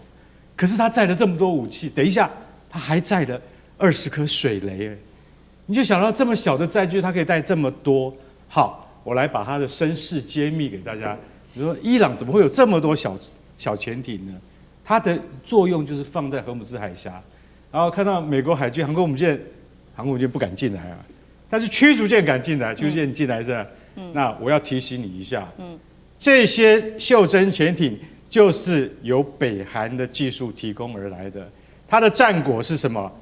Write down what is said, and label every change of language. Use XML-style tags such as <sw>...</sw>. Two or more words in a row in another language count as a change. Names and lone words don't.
<zh>可是它載了這麼多武器，等一下它還載了20顆水雷，你就想到這麼小的載具，它可以帶這麼多。好，我來把它的身世揭秘給大家。比如說，伊朗怎麼會有這麼多小潛艇呢？它的作用就是放在荷姆茲海峽，然後看到美國海軍航空母艦不敢進來啊，但是驅逐艦敢進來，驅逐艦進來這，那我要提醒你一下，這些袖珍潛艇就是由北韓的技術提供而來的。它的戰果是什麼？</zh>